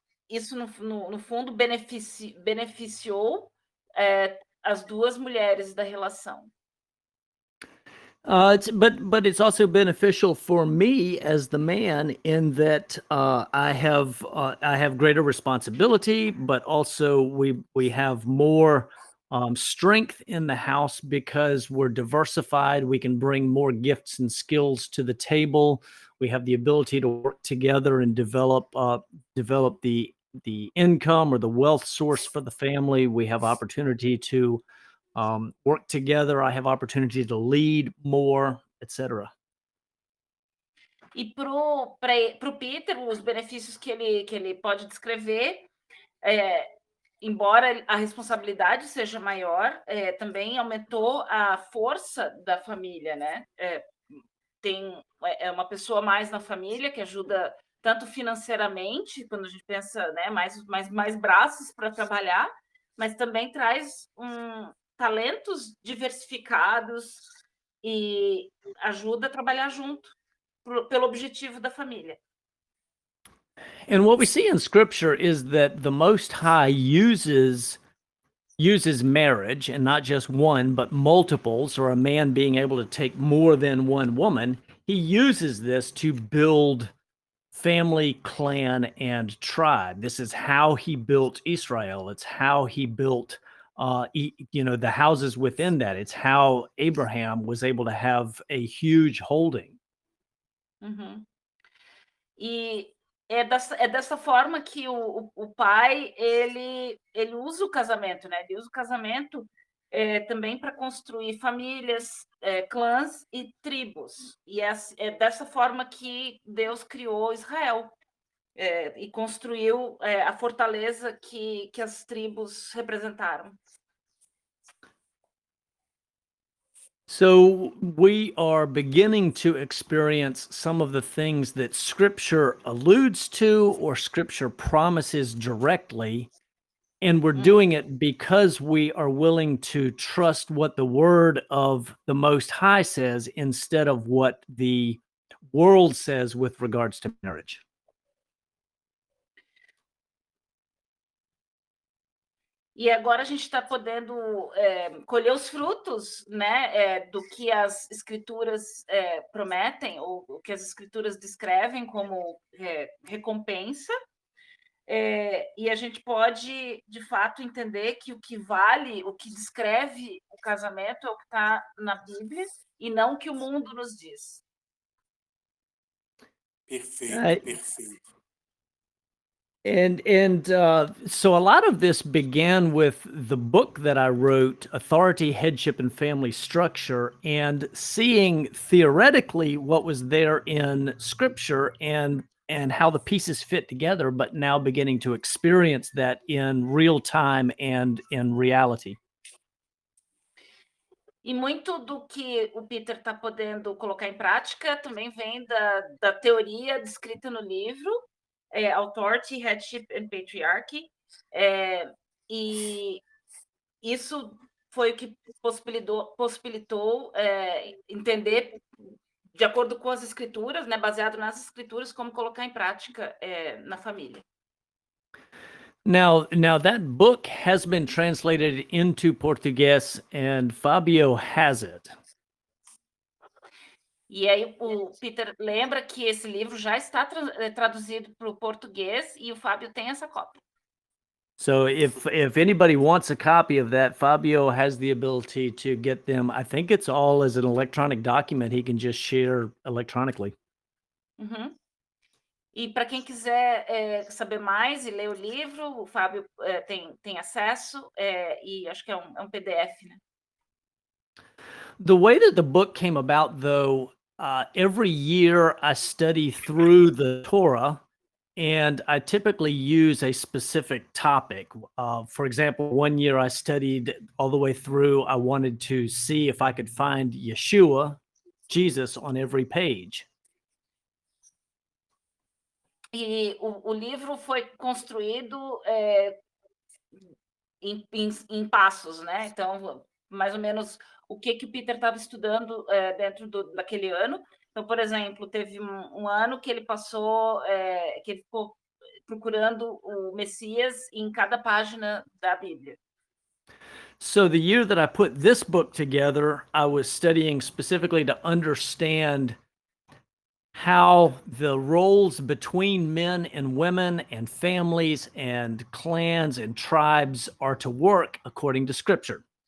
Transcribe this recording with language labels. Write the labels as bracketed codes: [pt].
[pt] Isso no fundo beneficiou as duas mulheres da relação. [en] But it's also beneficial for me as the man in that I have greater responsibility, but also we have more strength in the house because we're diversified. We can bring more gifts and skills to the table. We have the ability to work together and develop the income or the wealth source for the family. We have opportunity to work together. I have opportunity to lead more, etc. [pt] E pro Peter, os benefícios que ele pode descrever, embora a responsabilidade seja maior, também aumentou a força da família, né? Tem uma pessoa mais na família que ajuda tanto financeiramente, quando a gente pensa, né, mais braços para trabalhar, mas também traz talentos diversificados e ajuda a trabalhar junto pelo objetivo da família. [en] And what we see in scripture is that the Most High uses marriage, and not just one, but multiples, or a man being able to take more than one woman. He uses this to build family, clan, and tribe. This is how he built Israel. It's how he built the houses within that. It's how Abraham was able to have a huge holding. Uhum. [pt] E é dessa forma que o pai ele usa o casamento, né? Ele usa o casamento também para construir famílias, clãs e tribos. E é dessa forma que Deus criou Israel e construiu a fortaleza que as tribos representaram. [en] So we are beginning to experience some of the things that scripture alludes to or scripture promises directly. And we're doing it because we are willing to trust what the word of the Most High says instead of what the world says with regards to marriage. [pt] E agora a gente está podendo colher os frutos, né, do que as escrituras prometem, ou o que as escrituras descrevem como recompensa, e a gente pode, de fato, entender que o que vale, o que descreve o casamento é o que está na Bíblia, e não o que o mundo nos diz. Perfeito, perfeito. [en] So a lot of this began with the book that I wrote, Authority, Headship, and Family Structure, and seeing theoretically what was there in Scripture and how the pieces fit together, but now beginning to experience that in real time and in reality. [pt] E muito do que o Peter está podendo colocar em prática também vem da teoria descrita no livro, Authority, Headship and Patriarchy, e isso foi o que possibilitou entender, de acordo com as escrituras, né, baseado nas escrituras, como colocar em prática na família. [en] Now that book has been translated into Portuguese, and Fabio has it. [pt] E aí o Peter lembra que esse livro já está traduzido para o português e o Fábio tem essa cópia. [en] So if anybody wants a copy of that, Fabio has the ability to get them. I think it's all as an electronic document he can just share electronically. Uhum. [pt] E para quem quiser saber mais e ler o livro, o Fábio tem acesso, e acho que é um PDF, né? [en] The way that the book came about, though, every year I study through the Torah, and I typically use a specific topic. For example, one year I studied all the way through. I wanted to see if I could find Yeshua, Jesus, on every page. [pt] E o livro foi construído em passos, né? Então, mais ou menos o que o Peter estava estudando dentro daquele ano. Então, por exemplo, teve um ano que ele passou, que ele ficou procurando o Messias em cada página da Bíblia. [en] So the year that I put this book together, I was studying specifically to understand how the roles between men and women and families and clans and tribes are to work according to Scripture.